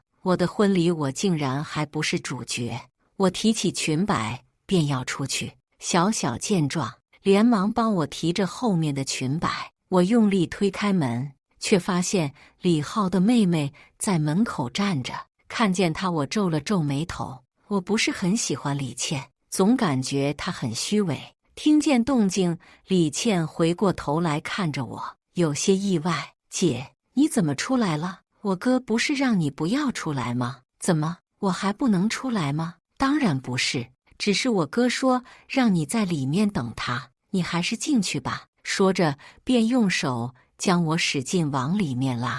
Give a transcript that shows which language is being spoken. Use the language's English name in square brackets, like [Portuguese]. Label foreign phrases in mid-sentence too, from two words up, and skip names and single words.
[Chinese] 我的婚禮，我竟然還不是主角。我提起裙擺便要出去，小小見狀，連忙幫我提着後面的裙擺。我用力推開門，卻發現李浩的妹妹在門口站着。看見她，我皺了皺眉頭。我不是很喜歡李倩，總感覺她很虛偽。聽見動靜，李倩回過頭來看着我，有些意外：“姐，你怎麼出來了？我哥不是讓你不要出來嗎？怎麼，我還不能出來嗎？”“當然不是，只是我哥說讓你在裡面等他，你還是進去吧。” 說着便用手將我使勁往裡面拉。